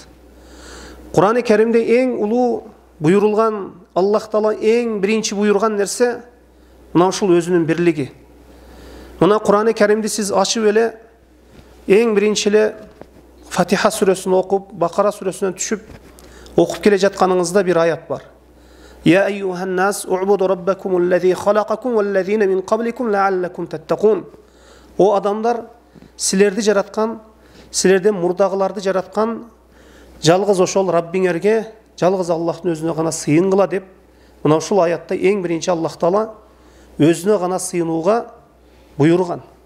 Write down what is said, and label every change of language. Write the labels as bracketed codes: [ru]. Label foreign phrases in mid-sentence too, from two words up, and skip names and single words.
[ky] Кур'ан-ы Каримде эң улуу буйрулган, Аллах Таала эң биринчи буйрган нерсе мына ушул өзүнүн бирлиги. Мына Кур'ан-ы Каримди сиз ачып эле эң биринчи эле Фатиха сүрөсүн окуп, Бакара сүрөсүнөн түшүп окуп келе жатканыңызда бир аят бар. [ar] يا أيها الناس اعبدوا ربكم الذي خلقكم والذين من قبلكم لعلكم تتقون. [ky] О адамдар, силерди жараткан, силерден мурдагыларды жараткан жалгыз ошол Раббиңерге, жалгыз Аллахтын өзүнө гана сыйынгыла деп, мына ушул аятта эң биринчи Аллах Таала өзүнө гана сыйынууга буйрган.